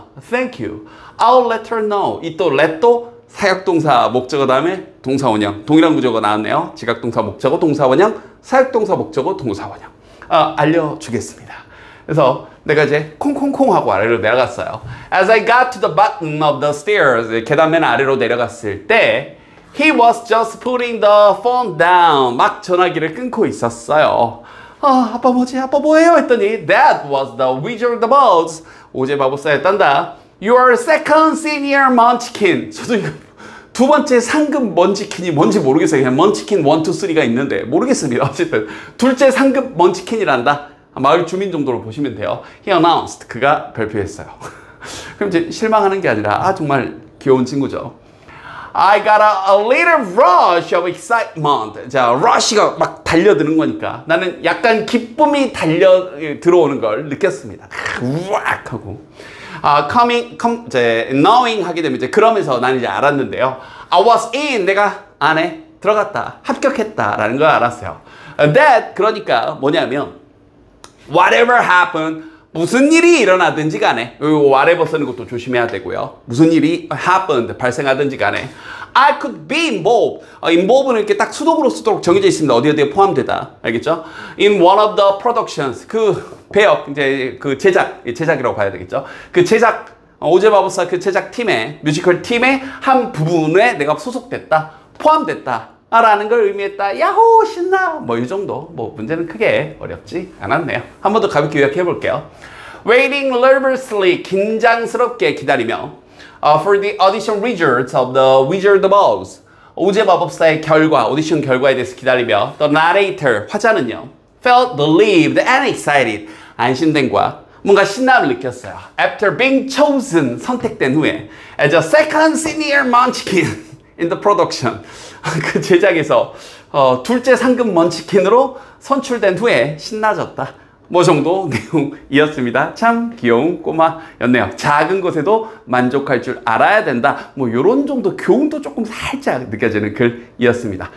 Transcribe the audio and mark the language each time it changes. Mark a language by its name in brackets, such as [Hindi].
[English] Thank you. I'll let her know. [Korean] 이 또 let도 사역동사 목적어 다음에 동사 원형. 동일한 구조가 나왔네요. 지각동사 목적어 동사 원형, 사역동사 목적어 동사 원형. 알려주겠습니다. 그래서 내가 이제 콩콩콩 하고 아래로 내려갔어요. [English] As I got to the bottom of the stairs, [Korean] 계단 맨 아래로 내려갔을 때 [English] He was just putting the phone down. [Korean] 막 전화기를 끊고 있었어요. 아빠 뭐지? 아빠 뭐예요? 했더니 [English] That was the Wizard of Oz. [Korean] 오제 마법사였단다. [English] Your second senior munchkin. [Korean] 저도 이거 두 번째 상급 먼치킨이 뭔지 모르겠어요. 그냥 먼치킨 1, 2, 3가 있는데 모르겠습니다. 어쨌든 둘째 상급 먼치킨이란다. 마을 주민 정도로 보시면 돼요. [English] He announced. [Korean] 그가 발표했어요. 그럼 이제 실망하는 게 아니라 정말 귀여운 친구죠. [English] I got a little rush of excitement. [Korean] 자, rush가 막 달려드는 거니까 나는 약간 기쁨이 들어오는 걸 느꼈습니다. 우악 하고. knowing 하게 되면 이제 그러면서 나는 이제 알았는데요. [English] I was in. [Korean] 내가 안에 들어갔다. 합격했다라는 걸 알았어요. [English] That [Korean] 그러니까 뭐냐면 [English] whatever happened. [Korean] 무슨 일이 일어나든지 간에 whatever 쓰는 것도 조심해야 되고요. 무슨 일이 happened 발생하든지 간에 [English] I could be involved. [Korean] involved는 이렇게 딱 수동으로 쓰도록 정해져 있습니다. 어디에 포함되다. 알겠죠? [English] In one of the productions. [Korean] 그 배역, 이제 그 제작이라고 봐야 되겠죠? 그 제작, 오제 마법사 그 제작팀의, 뮤지컬 팀의 한 부분에 내가 소속됐다. 포함됐다. 라는 걸 의미했다. 야호 신나. 뭐 이 정도. 뭐 문제는 크게 어렵지 않았네요. 한 번 더 가볍게 요약해 볼게요. [English] Waiting nervously. [Korean] 긴장스럽게 기다리며 [English] for the audition results of the Wizard of Oz. [Korean] 오제 마법사의 결과, 오디션 결과에 대해서 기다리며 [English] the narrator, [Korean] 화자는요. [English] felt relieved and excited. [Korean] 안심됨과 뭔가 신남을 느꼈어요. [English] After being chosen, [Korean] 선택된 후에 [English] as a second senior munchkin in the production. [Korean] 그 제작에서 둘째 상급 먼치킨으로 선출된 후에 신나졌다. 뭐 정도 내용이었습니다. 참 귀여운 꼬마였네요. 작은 것에도 만족할 줄 알아야 된다. 뭐 요런 정도 교훈도 조금 살짝 느껴지는 글이었습니다.